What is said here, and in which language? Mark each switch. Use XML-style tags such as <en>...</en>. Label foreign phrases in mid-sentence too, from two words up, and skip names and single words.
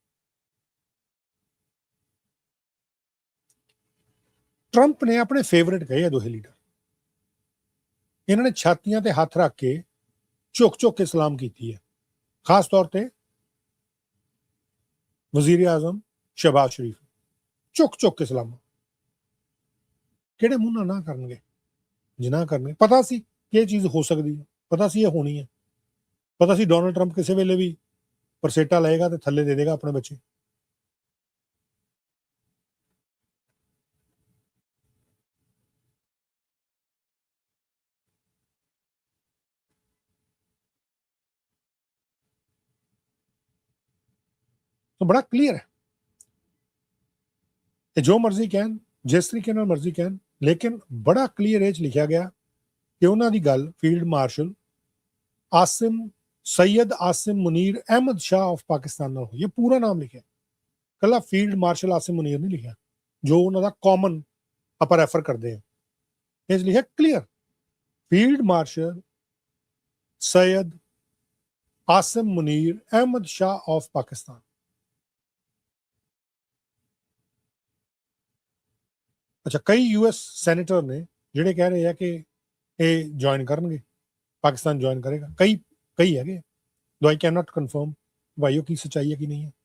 <pa>ਟਰੰਪ ਨੇ ਆਪਣੇ ਫੇਵਰੇਟ ਕਹੇ ਆ ਦੋਹੇ ਲੀਡਰ, ਇਹਨਾਂ ਨੇ ਛਾਤੀਆਂ ਤੇ ਹੱਥ ਰੱਖ ਕੇ ਝੁਕ ਝੁਕ ਕੇ ਸਲਾਮ ਕੀਤੀ ਹੈ, ਖਾਸ ਤੌਰ ਤੇ ਵਜ਼ੀਰ ਆਜ਼ਮ ਸ਼ਹਿਬਾਜ਼ ਸ਼ਰੀਫ ਝੁਕ ਝੁਕ ਕੇ ਸਲਾਮ। ਕਿਹੜੇ ਮੂੰਹ ਨਾਲ ਨਾ ਕਰਨਗੇ, ਜਿਨਾ ਕਰਨਗੇ। ਪਤਾ ਸੀ ਕਿ ਇਹ ਚੀਜ਼ ਹੋ ਸਕਦੀ ਹੈ, ਪਤਾ ਸੀ ਇਹ ਹੋਣੀ ਹੈ, ਪਤਾ ਸੀ ਡੋਨਲਡ ਟਰੰਪ ਕਿਸੇ ਵੇਲੇ ਵੀ ਪਰਸੇਟਾ ਲਏਗਾ ਤੇ ਥੱਲੇ ਦੇ ਦੇਗਾ ਆਪਣੇ ਬੱਚੇ। ਤੋ ਬੜਾ ਕਲੀਅਰ ਹੈ ਕਿ ਜੋ ਮਰਜ਼ੀ ਕਹਿਣ, ਜਿਸ ਤਰੀਕੇ ਨਾਲ ਮਰਜ਼ੀ ਕਹਿਣ, ਲੇਕਿਨ ਬੜਾ ਕਲੀਅਰ ਇਹ 'ਚ ਲਿਖਿਆ ਗਿਆ ਕਿ ਉਹਨਾਂ ਦੀ ਗੱਲ ਫੀਲਡ ਮਾਰਸ਼ਲ ਆਸਿਮ सैयद आसिम मुनीर अहमद शाह ऑफ पाकिस्तान ਨਾਲ ਹੋਈ। ਇਹ ਪੂਰਾ ਨਾਮ ਲਿਖਿਆ, ਕੱਲਾ ਫੀਲਡ ਮਾਰਸ਼ਲ ਆਸਿਮ ਮੁਨੀਰ ਨਹੀਂ ਲਿਖਿਆ ਜੋ ਉਹਨਾਂ ਦਾ ਕਾਮਨ ਆਪਾਂ ਰੈਫਰ ਕਰਦੇ ਹਾਂ। ਇਹ 'ਚ ਲਿਖਿਆ ਕਲੀਅਰ ਫੀਲਡ ਮਾਰਸ਼ਲ सैयद आसिम मुनीर अहमद शाह ऑफ पाकिस्तान। ਅੱਛਾ, ਕਈ</pa> <en>US senator</en> <pa>ਨੇ ਜਿਹੜੇ ਕਹਿ ਰਹੇ ਆ ਕਿ ਇਹ ਜੁਆਇਨ ਕਰਨਗੇ, ਪਾਕਿਸਤਾਨ ਜੁਆਇਨ ਕਰੇਗਾ। ਕਈ ਹੈਗੇ,</pa> <en>though I can not confirm</en> <pa>ਭਾਈ ਉਹ ਕੀ ਸੱਚਾਈ ਹੈ ਕਿ ਨਹੀਂ ਹੈ।</pa>